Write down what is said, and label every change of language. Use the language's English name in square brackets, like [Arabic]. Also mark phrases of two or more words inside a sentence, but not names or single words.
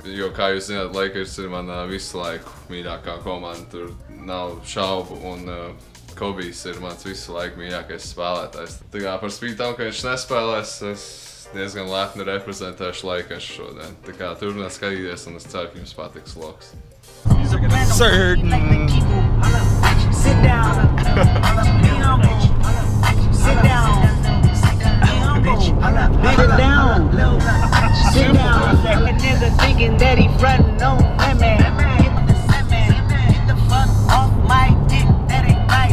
[Latvian] Jo, kā jūs zināt, Lakers ir mana visu laiku mīļākā komanda, tur nav šaubu. Un Kobijs ir mans visu laiku mīļākais spēlētājs. Tā kā par spīti tam, ka viņš nespēlēs, es diezgan lepni reprezentēšu Lakers šodien. Tā kā turpināt skatīties un es ceru, ka jums patiks loks. [English] Certain. Sit down. Sit down. Leave it down. Sit down. A nigga thinking that he frontin' on women. Get the fuck off my dick. That ain't right.